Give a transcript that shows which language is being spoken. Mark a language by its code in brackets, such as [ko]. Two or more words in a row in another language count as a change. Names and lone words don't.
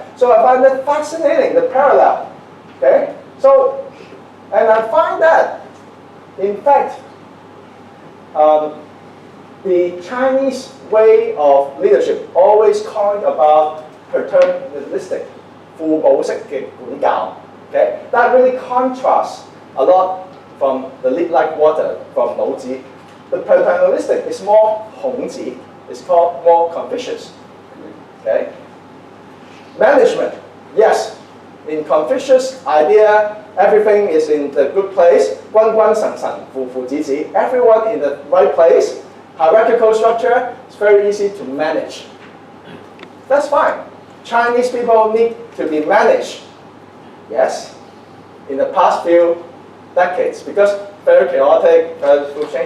[en] So I find that fascinating, the parallel. Okay? So, and I find that, in fact, the Chinese way of leadership always talk about paternalistic, [yue] 父母式嘅管教. [en] Okay? That really contrasts a lot from the lead like water from Laozi. The paternalistic is more 孔子. It's called more Confucius. Okay? Management, yes. In Confucius idea, everything is in the good place. [yue] 君君臣臣，父父子子. [en] Everyone in the right place. Hierarchical structure is very easy to manage. That's fine. Chinese people need to be managed. Yes. In the past few decades, because very chaotic, very change.